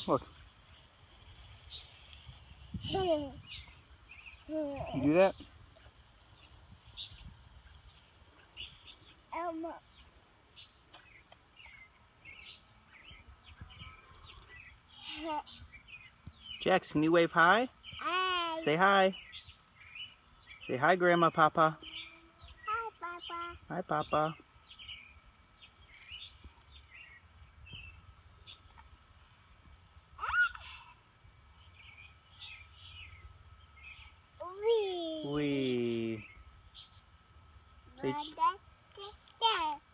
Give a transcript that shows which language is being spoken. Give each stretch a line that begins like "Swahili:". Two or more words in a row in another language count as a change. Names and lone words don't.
English: Look. You do that? Jax, can you wave hi? Hi. Say hi. Say hi, Grandma, Papa. Hi, Papa. Hi, Papa. Wee. Say, wee.